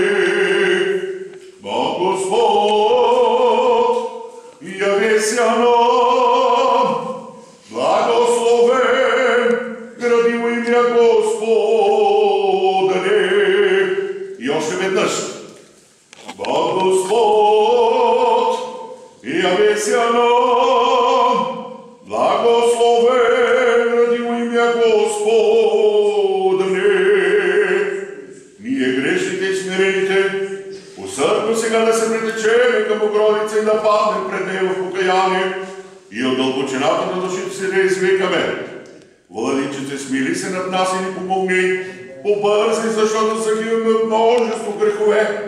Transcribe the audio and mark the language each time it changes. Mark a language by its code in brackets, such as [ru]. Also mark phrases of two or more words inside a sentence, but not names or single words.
[cu] Бог Господ, явися нам, благословен гради во имя Господне. [bg] И още веднъж. [cu] Бог Господ, явися нам, благословен гради во имя Господне. [bg] Ние грешните и смирените, усърдно сега да се претечеме към Богородица и да паднем пред нея в покаяние и от дълбочината на душите си да извикаме: Владичице, смили се над нас и ни помогни, побързи, защото загиваме от множество грехове.